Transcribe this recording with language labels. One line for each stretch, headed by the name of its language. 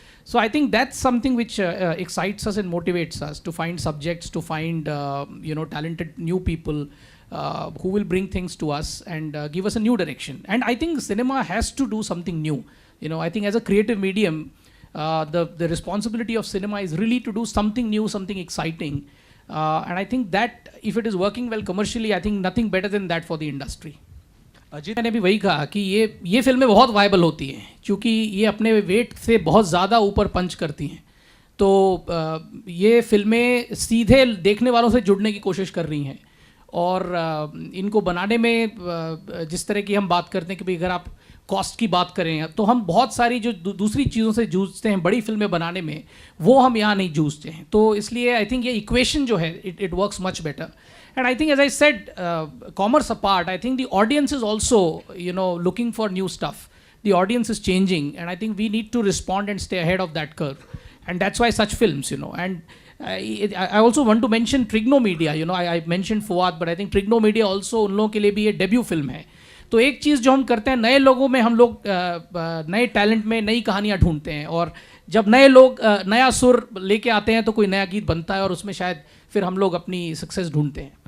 English: So I think that's something which excites us and motivates us to find subjects, to find talented new people who will bring things to us and give us a new direction. And I think cinema has to do something new. I think as a creative medium, the responsibility of cinema is really to do something new, something exciting. And I think that if it is working well commercially, I think nothing better than that for the industry.
Hindi: Ajit, मैंने भी वही कहा कि ये फिल्में बहुत viable होती हैं क्योंकि ये अपने वेट से बहुत ज़्यादा ऊपर पंच करती हैं. तो ये फिल्में सीधे देखने वालों से जुड़ने की कोशिश कर रही हैं और इनको बनाने में जिस तरह की हम बात करते हैं कि भाई अगर आप कॉस्ट की बात करें तो हम बहुत सारी जो दूसरी चीज़ों से जूझते हैं बड़ी फिल्में बनाने में, वो हम यहाँ नहीं जूझते हैं. तो इसलिए
English: I think
Hindi: ये इक्वेशन जो है
English: It works much better. And I think, as I said, commerce apart, I think the audience is also, looking for new stuff. The audience is changing, and I think we need to respond and stay ahead of that curve. And that's why such films, And I also want to mention Trignomedia. I mentioned Fuad, but I think Trignomedia also
Hindi: उन लोगों के लिए भी ये debut film है. तो एक चीज़ जो हम करते हैं, नए लोगों में हम लोग नए टैलेंट में नई कहानियाँ ढूंढते हैं, और जब नए लोग नया सुर लेके आते हैं तो कोई नया गीत बनता है और उसमें शायद फिर हम लोग अपनी सक्सेस ढूंढते हैं.